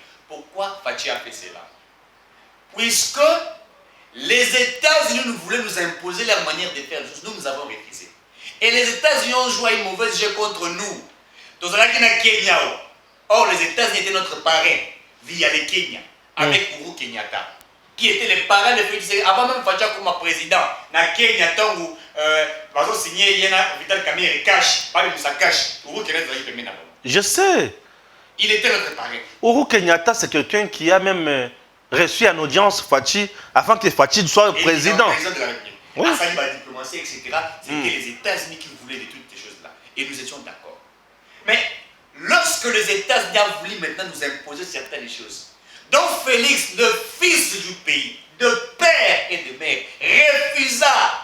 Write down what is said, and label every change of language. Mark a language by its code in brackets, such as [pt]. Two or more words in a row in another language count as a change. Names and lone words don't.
[fr] Pourquoi Fachi a fait cela? Puisque les États-Unis nous voulaient nous imposer leur manière de faire les choses, nous avons refusé. Et les États-Unis ont joué une mauvaise jeu contre nous. Dans le Kenya. Or, les États-Unis étaient notre parrain via le Kenya, avec Uhuru Kenyatta, qui était le parrain de Félix Tshisekedi. Avant même Fachi comme président, [sw] na Kenya, tangu [fr] ils ont signé Vital Kamerhe cash, pas de Moussa cash. Uhuru Kenyatta est premier d'abord. Je sais. Il était notre parrain. Uhuru Kenyatta, c'est quelqu'un qui a même reçu en audience Fachi afin que Fachi soit président. Président de la République. Oui. Afin de la diplomatie, etc. C'était les États-Unis qui voulaient de toutes ces choses-là. Et nous étions d'accord. Mais lorsque les États-Unis ont voulu maintenant nous imposer certaines choses, donc Félix, le fils du pays, de père et de mère, refusa.